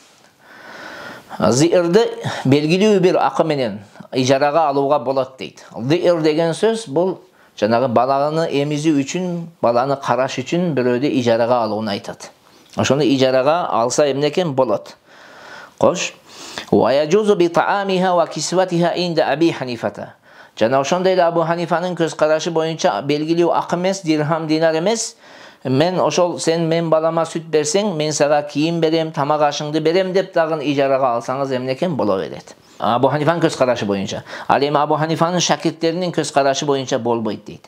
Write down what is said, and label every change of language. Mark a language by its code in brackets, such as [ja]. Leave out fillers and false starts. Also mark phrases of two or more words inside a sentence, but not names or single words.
[ky] Зиирди белгилүү бир акы менен ижарага алууга болот дейт. Зиир деген сөз бул жанагы баланы эмизүү үчүн, баланы караш үчүн бирөөдү ижарага алууну айтат. Ошону ижарага алса эмне экен болот. Кош. [ar] ويجوز بطعامها وكسوتها عند أبي حنيفة. [ky] Жана ошондой эле Абу Ханифанын көз карашы боюнча белгилүү акы эмес, дирхам, динар эмес. Сен мен балама сүт берсең, мен сага кийим берем, тамак ашыңды берем деп дагы ижарага алсаңыз эмне экен боло берет. Абу Ханифанын көз карашы боюнча. Ал эми Абу Ханифанын шакирттеринин көз карашы боюнча болбойт дейт.